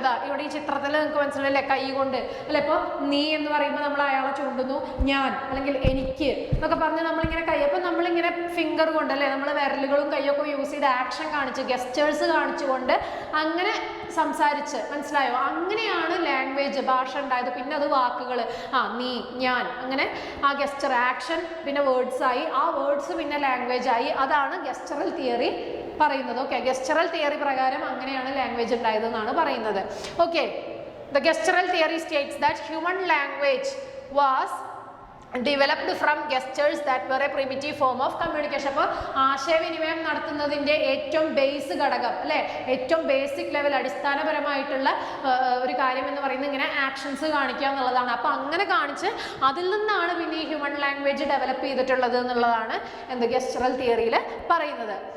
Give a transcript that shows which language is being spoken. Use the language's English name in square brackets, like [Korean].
[Malayalam] ഇതാ ഇവിടെ ഈ ചിത്രത്തിൽ നിങ്ങൾക്ക് മനസ്സിലല്ലേ, കൈ കൊണ്ട് അല്ലെ. ഇപ്പോൾ നീ എന്ന് പറയുമ്പോൾ നമ്മൾ അയാളെ ചൂണ്ടുന്നു, ഞാൻ അല്ലെങ്കിൽ എനിക്ക് എന്നൊക്കെ പറഞ്ഞ് നമ്മളിങ്ങനെ കൈ, അപ്പോൾ നമ്മളിങ്ങനെ ഫിംഗർ കൊണ്ട് അല്ലേ നമ്മൾ വിരലുകളും കൈയൊക്കെ യൂസ് ചെയ്ത് ആക്ഷൻ കാണിച്ച് ഗസ്റ്റേഴ്സ് കാണിച്ചുകൊണ്ട് അങ്ങനെ സംസാരിച്ച്, മനസ്സിലായോ? അങ്ങനെയാണ് ലാംഗ്വേജ് ഭാഷ ഉണ്ടായത്. പിന്നെ അത് വാക്കുകൾ, നീ ഞാൻ, അങ്ങനെ ആ ഗസ്റ്റർ ആക്ഷൻ പിന്നെ വേർഡ്സ് ആയി, ആ വേർഡ്സ് പിന്നെ ലാംഗ്വേജ് ആയി. അതാണ് ഗസ്റ്ററൽ തിയറി പറയുന്നത്. ഓക്കെ, ഗസ്റ്ററൽ തിയറി പ്രകാരം അങ്ങനെയാണ് ലാംഗ്വേജ് ഉണ്ടായതെന്നാണ് പറയുന്നത്. [English] Okay, the gestural theory states that human language was developed from gestures that were a primitive form of communication. [Malayalam] അപ്പോൾ ആശയവിനിമയം നടത്തുന്നതിൻ്റെ ഏറ്റവും ബേസ് ഘടകം അല്ലേ, ഏറ്റവും ബേസിക് ലെവൽ അടിസ്ഥാനപരമായിട്ടുള്ള ഒരു കാര്യം എന്ന് പറയുന്നത് ഇങ്ങനെ ആക്ഷൻസ് കാണിക്കുക എന്നുള്ളതാണ്. അപ്പോൾ അങ്ങനെ കാണിച്ച് അതിൽ നിന്നാണ് പിന്നെ ഈ ഹ്യൂമൻ ലാംഗ്വേജ് ഡെവലപ്പ് ചെയ്തിട്ടുള്ളത് എന്നുള്ളതാണ് എന്ത് ഗസ്റ്ററൽ തിയറിയിൽ പറയുന്നത്.